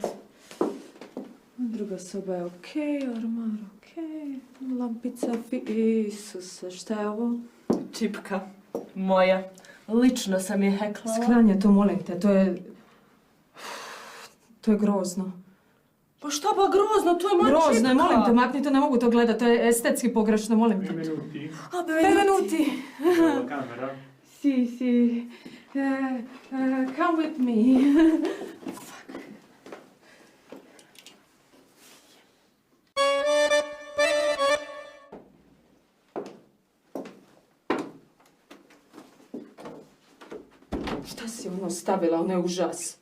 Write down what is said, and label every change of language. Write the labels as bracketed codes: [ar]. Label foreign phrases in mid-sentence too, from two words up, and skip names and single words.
[hr] Druga soba je okej, ormar okej, lampica, Isuse, šta je ovo? Čipka. Moja. Lično sam je heklala. Sklanje to, molim te, to je grozno. Pa šta pa grozno, to je moja čipka. Grozno je, molim te, makni to, ne mogu to gledat, to je estetski pogrešno, molim te. Benvenuti. Kamera. [en] Si. Come with me. [hr] Šta si ono stavila, ono je užas.